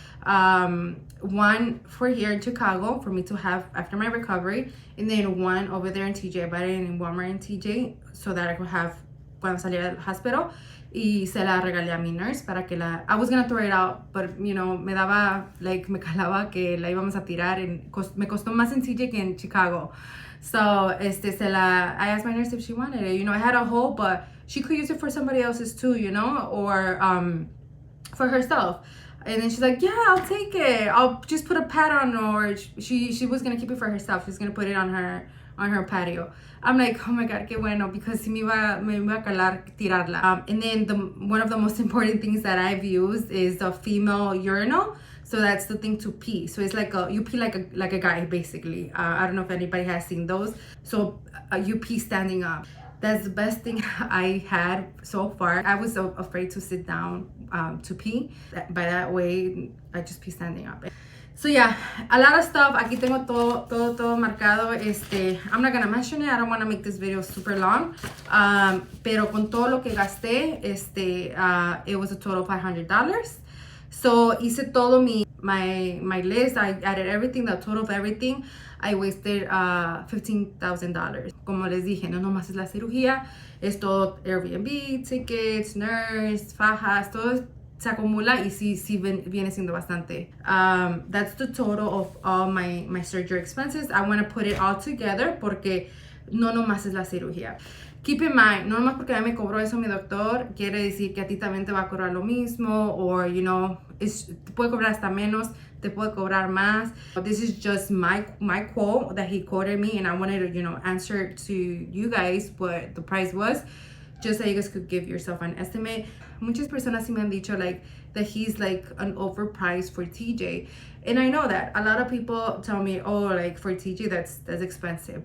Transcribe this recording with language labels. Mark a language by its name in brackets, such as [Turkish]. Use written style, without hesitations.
[English] One for here in Chicago for me to have after my recovery, and then one over there in TJ. I bought it in Walmart and TJ so that I could have [Spanish] cuando salía del hospital. Y se la regalé a mi nurse para que la... [English] I was gonna throw it out, but, you know, [Spanish] me daba, like, me calaba que la íbamos a tirar. Me costó más en TJ que en Chicago. [English] So, I asked my nurse if she wanted it. You know, I had a hole, but she could use it for somebody else's too, you know, or for herself. And then she's like, yeah, I'll take it. I'll just put a pad on, or she was gonna keep it for herself. She's gonna put it on her patio. I'm like, oh my god, [Spanish] qué bueno, [English] because [Spanish] si me iba a calar tirarla. [English] And then one of the most important things that I've used is the female urinal. So that's the thing to pee. So it's like you pee like a guy basically. I don't know if anybody has seen those. So you pee standing up. That's the best thing I had so far. I was so afraid to sit down to pee. By that way, I just pee standing up. So yeah, a lot of stuff. [Spanish] Aquí tengo todo marcado. [English] I'm not gonna mention it. I don't want to make this video super long. [Spanish] Pero con todo lo que gasté, [English] it was a total of $500. So [Spanish] hice todo [English] my list. I added everything, the total of everything. I wasted $15,000. [Spanish] Como les dije, no nomás es la cirugía, es todo Airbnb, tickets, nurse, fajas, todo se acumula y sí viene siendo bastante. [English] That's the total of all my surgery expenses. I want to put it all together [Spanish] porque no nomás es la cirugía. [English] Keep in mind, [Spanish] no nomás porque a mí me cobró eso mi doctor, quiere decir que a ti también te va a cobrar lo mismo, [English] or, you know, [Spanish] te puede cobrar hasta menos, te puede cobrar más. [English] This is just my quote that he quoted me, and I wanted to, you know, answer to you guys what the price was, just so you guys could give yourself an estimate. [Spanish] Muchas personas sí me han dicho, [English] like, that he's, like, an overpriced for TJ. And I know that. A lot of people tell me, oh, like, for TJ, that's expensive.